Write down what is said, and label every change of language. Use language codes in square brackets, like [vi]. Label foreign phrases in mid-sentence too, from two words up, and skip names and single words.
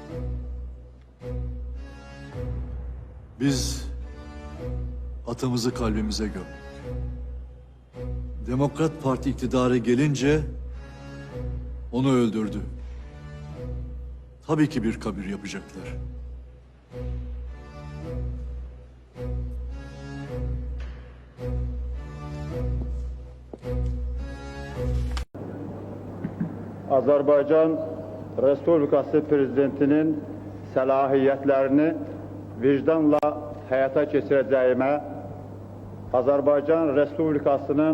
[tr] Biz atamızı kalbimize gömdük. Demokrat Parti iktidara gelince onu öldürdü. Tabii ki bir kabir yapacaklar. [az] Azərbaycan Respublikası Prezidentinin səlahiyətlərini vicdanla həyata keçirəcəyimə, Azərbaycan Respublikasının